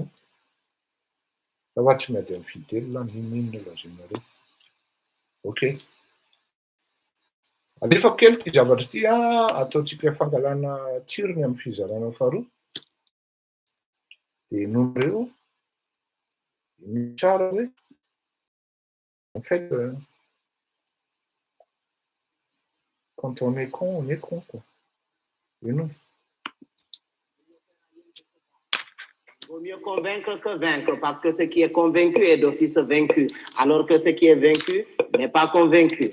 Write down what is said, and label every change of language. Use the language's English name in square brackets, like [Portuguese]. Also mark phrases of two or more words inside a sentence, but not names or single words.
[Malagasy] Fa hoa tsy miady amin'ny Fidèle ninona lazainareo. Ok. Alefako kely ty zavatra ty ataontsika fangalana tsirony amin'ny fizarana faharoa. Dia nomereo ny tsara hoe [French] en fait quand on est con, on est con quoi. Et non. Vaut mieux convaincre que vaincre, parce que ce qui est convaincu est d'office vaincu, alors que ce qui est vaincu n'est pas convaincu.